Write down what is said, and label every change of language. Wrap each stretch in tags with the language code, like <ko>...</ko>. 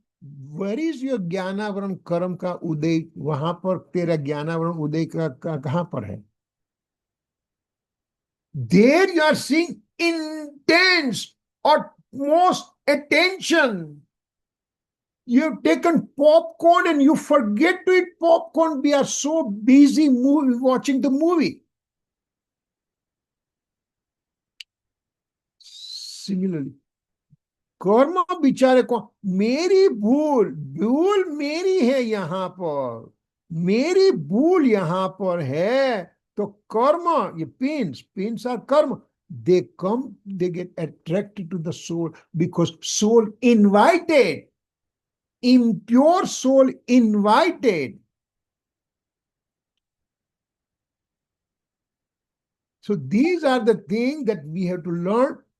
<en>Where is your</en> <hi>ज्ञानावरण कर्म का उदय? वहां पर तेरा ज्ञानावरण उदय का कहां पर है?</hi> <en>There you are seeing intense or most attention. You have taken popcorn and you forget to eat popcorn. We are so busy watching the movie.</en> <hi>Similarly, कर्म बेचारे को मेरी भूल भूल मेरी है यहां पर, मेरी भूल यहां पर है, तो कर्म, ये</hi> <en>pains are karma. They come, they get attracted to the soul because soul invited, impure soul invited. So these are the things that we have to learn.</en>